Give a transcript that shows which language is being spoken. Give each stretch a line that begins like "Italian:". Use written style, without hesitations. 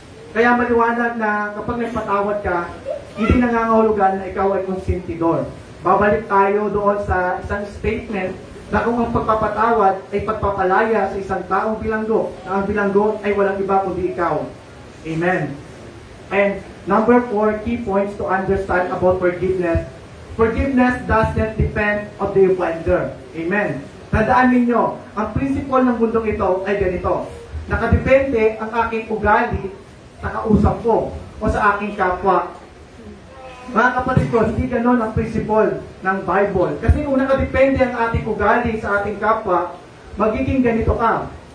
Filipino: Kaya maliwanag na kapag nagpatawad ka, hindi nangangahulugan na ikaw ay konsentidor. Babalik tayo doon sa isang statement na kung ang pagpapatawad ay pagpapalaya sa isang taong bilanggo, na ang bilanggo ay walang iba kundi ikaw. Amen.
English: And number 4, key points to understand about forgiveness. Forgiveness doesn't depend on the offender. Amen.
Filipino: Tandaan ninyo, ang principle ng mundong ito ay ganito. Nakadepende ang aking ugali sa kausap ko o sa aking kapwa. Mga kapatid ko, hindi ganon ang principle ng Bible. Kasi kung nakadepende ang ating ugali sa ating kapwa, magiging ganito ka.